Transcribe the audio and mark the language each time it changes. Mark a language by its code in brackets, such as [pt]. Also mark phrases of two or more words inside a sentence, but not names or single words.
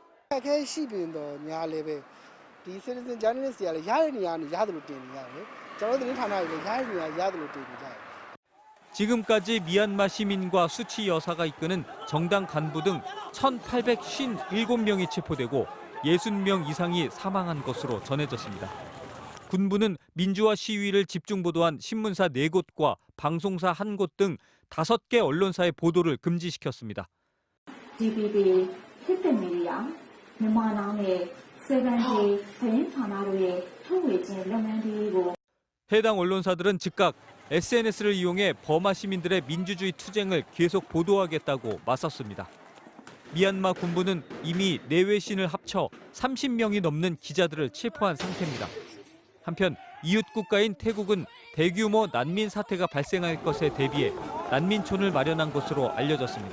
[ko] 지금까지 미얀마 시민과 수치 여사가 이끄는 정당 간부 등 1,857명이 체포되고 60명 이상이 사망한 것으로 전해졌습니다. 군부는 민주화 시위를 집중 보도한 신문사 4곳과 방송사 1곳 등 5개 언론사의 보도를 금지시켰습니다. DBB, 히트미디어, [my] မြန်မာနိုင်ငံ 7대သတင်းဌာနတို့ရဲ့ထုတ်ဝေခြင်းလုပ်ငန်းတွေကို [ko] 해당 언론사들은 즉각 SNS를 이용해 버마 시민들의 민주주의 투쟁을 계속 보도하겠다고 맞섰습니다. 미얀마 군부는 이미 내외신을 합쳐 30명이 넘는 기자들을 체포한 상태입니다. 한편 이웃 국가인 태국은 대규모 난민 사태가 발생할 것에 대비해 난민촌을 마련한 것으로 알려졌습니다.